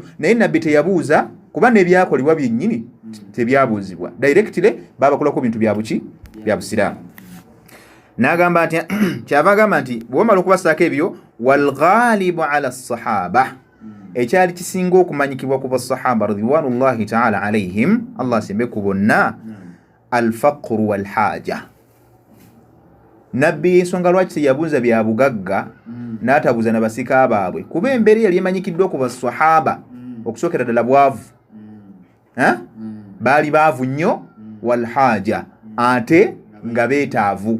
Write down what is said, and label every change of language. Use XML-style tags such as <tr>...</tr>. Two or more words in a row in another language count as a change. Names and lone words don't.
<lg>Naye Nabbi teyabuuza kuba n'ebyakolebwa byennyini tebyabuuzibwa directly, babakolako bintu bya buki bya busiraamu. N'agamba nti kyava agamba nti bw'omala okubasaako ebyo</lg> <ar>والغالب على الصحابة,</ar> <lg>ekyali kisinga okumanyikibwa ku basahaba</lg> <ar>رضي الله تعالى عليهم,</ar> <lg>Allah asembe ku bonna,</lg> <ar>الفقر والحاجة.</ar> <lg>Nabbi ensonga lwaki yabuuza bya bugagga n'atabuuza na basika baabwe kuba embeera yali emanyikiddwa ku basahaba okusookera ddala bwavu, baali baavu nnyo, walhaja ate nga beetaavu.</lg>